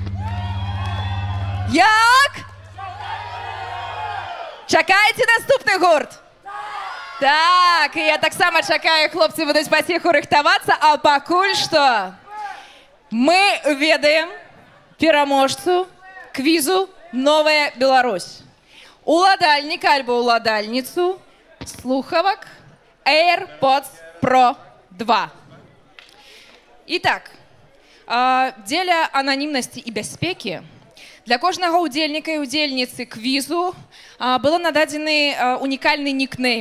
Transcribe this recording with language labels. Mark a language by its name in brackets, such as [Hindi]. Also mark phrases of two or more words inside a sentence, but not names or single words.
[Ukrainian] Як? Чекаєте наступний гурт? Так, і я так само чекаю, хлопці будуть пасіху рихтуватися, [Belarusian] а пакуль що ми ведаємо переможцу квізу «Новая Беларусь». Уладальник альбо уладальницу слухавок AirPods Pro 2. Итак, дзеля ананімнасці і бяспекі для кожнага удзельніка і удзельніцы квізу было нададзены унікальны нікнейм.